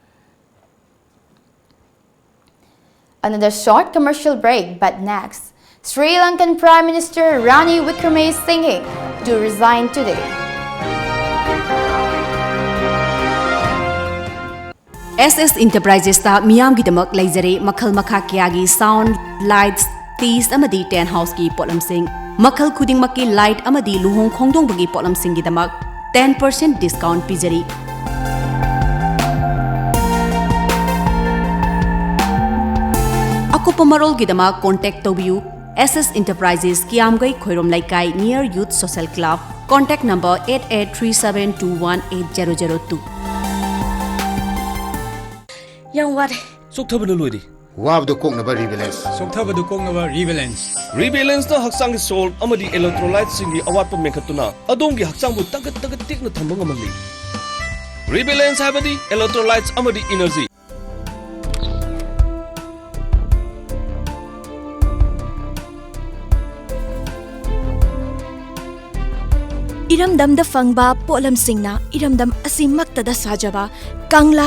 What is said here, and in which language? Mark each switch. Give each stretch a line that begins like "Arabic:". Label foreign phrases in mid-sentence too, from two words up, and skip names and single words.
English: Another short commercial break, but next, Sri Lankan Prime Minister Ranil Wickremesinghe to resign today.
Manipuri: SS Enterprises ta miyam gi damak leizare makhal makha kyagi
English: sound lights
Manipuri: teas amadi
English: tent house
Manipuri: ki polam sing makhal khuding makki light amadi luhong khongdong bagi polam sing gi damak 10% discount pijari. Ako pamarol gi damak contact tobiu SS Enterprises Kiamgai Khoirom Laikai near Youth Social Club,
English: contact number
Manipuri: 8837218002. Yang ware. Soktabadu loidi. Wabdo koknaba rebalance. Soktabadu koknaba rebalance. Rebalance na haksang salt amadi electrolytes singi awatpa mekhatuna adongi haksangbu tagat tikna thamba ngamali. Rebalance habadi electrolytes amadi energy. Iramdam da fangba polam singna iramdam asimaktada sajaba kangla